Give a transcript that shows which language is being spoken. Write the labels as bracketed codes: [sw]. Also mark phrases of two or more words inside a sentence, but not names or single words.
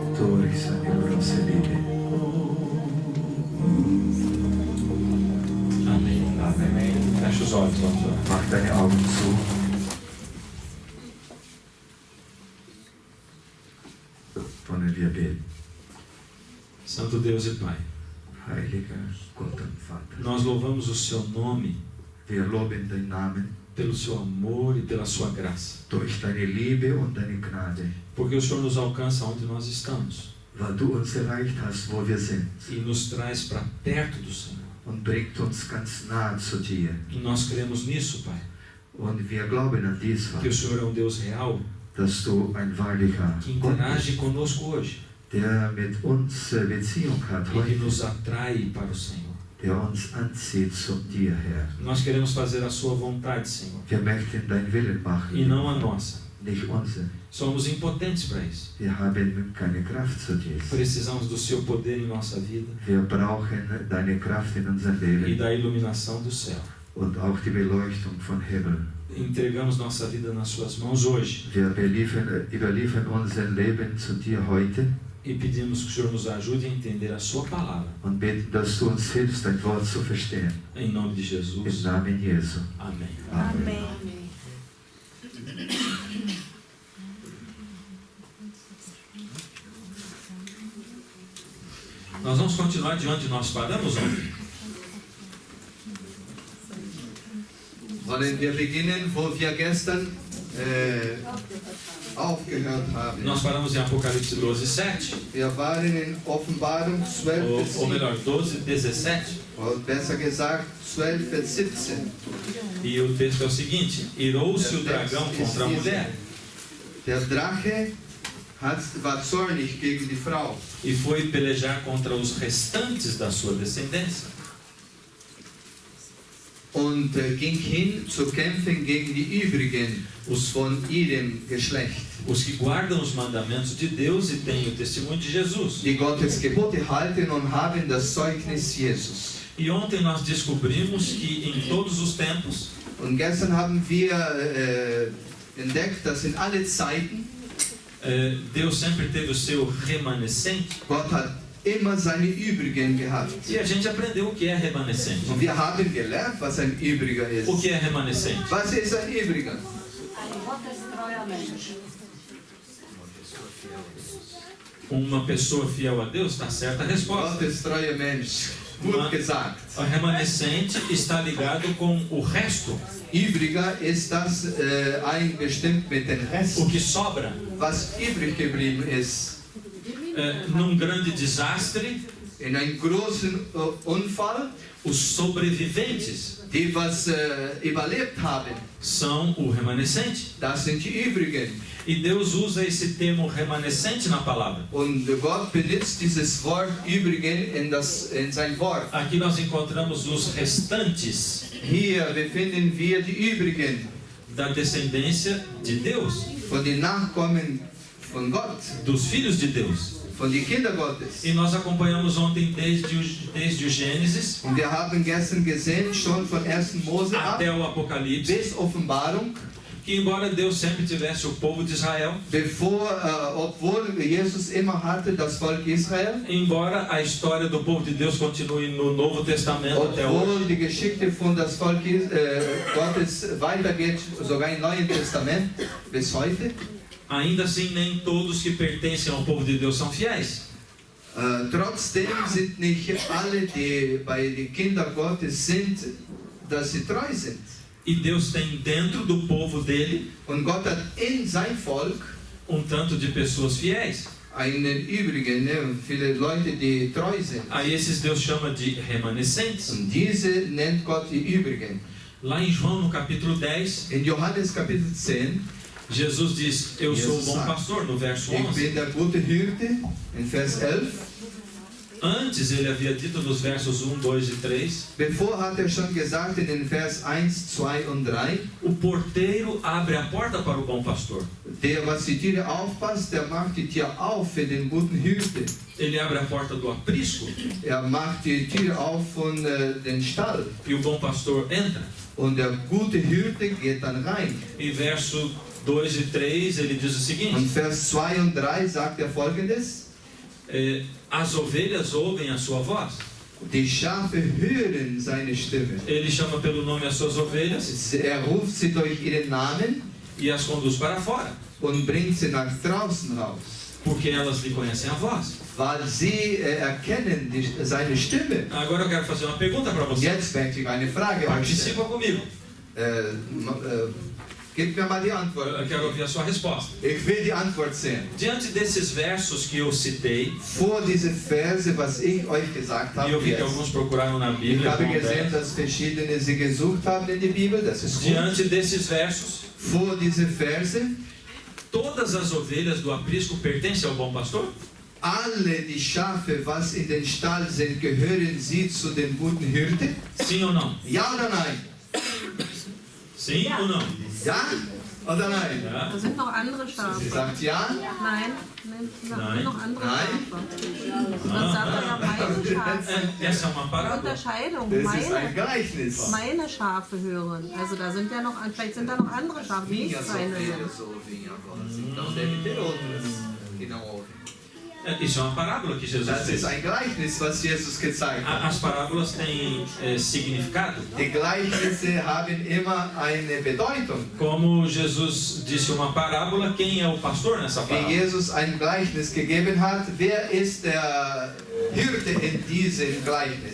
[pt] Amém. Amém. Fecha os olhos, vamos orar. [de] Mach deine Augen zu. Wollen wir beten. [pt] Santo Deus e Pai, [de] Heiliger Gott und Vater, [pt] nós louvamos o Seu nome [de] wir loben deinen Namen [pt] pelo Seu amor e pela Sua graça, [de] durch deine Liebe und deine Gnade, [pt] porque o Senhor nos alcança onde nós estamos [de] weil du uns erreicht hast, wo wir sind, [pt] e nos traz para perto do Senhor. [de] und bringt uns ganz nahe zu dir. [pt] E nós cremos nisso, Pai, [de] Und wir glauben an dies, [pt] que o [de] Vater, [pt] Senhor é um Deus real [de] dass du ein wahrlicher [pt] que [de] Gott [pt] interage [de] bist, [pt] conosco hoje [de] der mit uns Beziehung hat [pt] e que [de] heute, [pt] nos atrai para o Senhor. [de] der uns anzieht zu dir, Herr. [pt] Nós queremos fazer a Sua vontade, Senhor, [de] Wir möchten deinen Willen machen, [pt] e não a nossa. [de] nicht unseren. [pt] Somos impotentes para isso. [de] Wir haben keine Kraft zu dies. [pt] Precisamos do Seu poder em nossa vida [de] Wir brauchen deine Kraft in unserem [pt] e [de] Leben [pt] da iluminação do céu. [de] und auch die Beleuchtung von Himmel. [pt] Entregamos nossa vida nas Suas mãos hoje [de] Wir überliefern unser Leben zu dir heute [pt] e pedimos que o Senhor nos ajude a entender a Sua palavra. [de] und beten, dass du uns hilfst, dein Wort zu verstehen. [pt] Em nome de [de] Im [pt] Jesus. [de] Namen Jesu. [pt] Amém. [de] Amen. [pt] Nós vamos continuar de onde nós paramos ontem. [de] Wollen wir beginnen, wo wir gestern aufgehört haben? [pt] Nós paramos em Apocalipse 12, 7. [de] Wir waren in Offenbarung 12, [pt] Ou melhor, 12, 17. [de] oder besser gesagt 12, Vers 17. [pt] E o texto é o seguinte: irou-se o dragão contra a mulher [de] Der Drache war zornig gegen die Frau [pt] e foi pelejar contra os restantes da sua descendência. [de] und ging hin zu kämpfen gegen die übrigen von ihrem Geschlecht, [pt] Os que guardam os mandamentos de Deus e têm o testemunho de Jesus. [de] die Gottes Gebote halten und haben das Zeugnis Jesus. [pt] E ontem nós descobrimos que em todos os tempos, [de] Und gestern haben wir entdeckt, dass in alle Zeiten [pt] Deus sempre teve o seu remanescente. [de] Gott hat immer seine Übrigen gehabt. [pt] E a gente aprendeu o que é remanescente. [de] Und wir haben gelernt, was ein Übriger ist. [pt] O que é remanescente? [de] Was ist ein Übriger? [pt] Uma pessoa fiel a Deus, está certa a resposta. [de] Gottestreuer Mensch. Gut gesagt. [pt] O remanescente está ligado com o resto, [de] Übriger ist das bestimmt mit dem Rest, [pt] o que sobra. [de] was übrig geblieben ist. [pt] Num grande desastre, [de] In einem großen Unfall, [pt] os sobreviventes [de] die was überlebt haben, [pt] são o remanescente. [de] das sind die Übrigen. [pt] E Deus usa esse termo remanescente na palavra. [de] Und Gott benutzt dieses Wort Übrigen in sein Wort. [pt] Aqui nós encontramos os restantes [de] Hier befinden wir die Übrigen [pt] da descendência de Deus, [de] von den Nachkommen von Gott, [pt] dos filhos de Deus. [de] von den Kindern Gottes. [pt] E nós acompanhamos ontem desde o Gênesis [de] Und wir haben gestern gesehen, schon von 1. Mose ab [pt] até o Apocalipse, [de] bis Offenbarung, [pt] que embora Deus sempre tivesse o povo de Israel, [de] obwohl Jesus immer hatte das Volk Israel, [pt] embora a história do povo de Deus continue no Novo Testamento até hoje, [de] obwohl die Geschichte von das Volk Gottes weitergeht, sogar im Neuen Testament bis heute, [pt] ainda assim nem todos que pertencem ao povo de Deus são fiéis. [de] trotzdem sind nicht alle, die bei den Kindern Gottes sind, dass sie treu sind. [pt] E Deus tem dentro do povo dele [de] Und Gott hat in sein Volk [pt] tanto de pessoas fiéis. [de] einen übrigen, viele Leute, die treu sind. [pt] A esses Deus chama de remanescentes. [de] Und diese nennt Gott die Übrigen. [pt] Lá em João, no capítulo 10, [de] In Johannes Kapitel 10, [pt] Jesus diz: eu sou o [de] Jesus [pt] bom [de] sagt, [pt] pastor, no verso [de] ich [pt] 11. [de] bin der gute Hirte, in Vers 11. [pt] Antes ele havia dito nos versos 1, 2 e 3, [de] Bevor hat schon gesagt in den Vers 1, 2 und 3, [pt] o porteiro abre a porta para o bom pastor. [de] der, was die Tiere aufpasst, der macht die Tür auf für den guten Hirte. [pt] Ele abre a porta do aprisco [de] Macht die Tür auf von den Stall. [pt] e o bom pastor entra. [de] Und der gute Hirte geht dann rein. [pt] Em verso 2 e 3 ele diz o [de] Und [pt] seguinte: [de] Vers 2 und 3 sagt er Folgendes. [pt] as ovelhas ouvem a sua voz. [de] Die Schafe hören seine Stimme. [pt] Ele chama pelo nome as suas ovelhas [de] Ruft sie durch ihren Namen [pt] e as conduz para fora, [de] und bringt sie nach draußen raus. [pt] porque elas lhe conhecem a voz. [de] Weil sie erkennen seine Stimme. [pt] Agora eu quero fazer uma pergunta para [de] Und [pt] você. [de] jetzt möchte ich eine Frage euch stellen. [pt] Participa comigo. [de] Gebt mir mal die Antwort. [pt] Eu quero ouvir a sua resposta. [de] Ich will die Antwort sehen. [pt] Diante desses versos que eu citei, [de] Vor diese Verse, was ich euch gesagt [pt] e [de] habe, [pt] eu vi que [de] jetzt. [pt] alguns procuraram na [de] Ich [pt] Bíblia, [de] habe [pt] com [de] gesehen, [pt] dez. [de] dass verschiedene sie gesucht haben in der Bibel. Das ist gut. [pt] Diante desses versos, [de] Vor diese Verse, [pt] todas as ovelhas do aprisco pertencem ao bom pastor? [de] alle die Schafe, was in den Stall sind, gehören sie zu den guten Hirten? [pt] Sim ou não? [de] Ja oder nein? [pt] Sim ou não? [de] Ja oder nein? Ja. Da sind noch andere Sie Schafe. sagt ja. Nein, da Nein. sind noch andere Nein. Schafe. Dann sagt er ja meine Schafe. [pt] Essa é uma parábola. [de] Unterscheidung. Das ist ein Meine, Gleichnis. meine Schafe hören. Also da sind ja noch, vielleicht sind da noch andere Schafe, die nicht [pt] Minhas [de] seine [pt] ovelhas [de] sind. [pt] ouvem a voz. Então deve ter outras que não ouvem. Isso é uma parábola que Jesus [de] Das [pt] fez. [de] ist ein Gleichnis, was Jesus gezeigt hat. [pt] As parábolas têm significado. [de] Die Gleichnisse haben immer eine Bedeutung. [pt] Como Jesus disse uma parábola, quem é o pastor nessa [de] Wie [pt] parábola? [de] Jesus ein Gleichnis gegeben hat, wer ist der Hirte in diesem Gleichnis?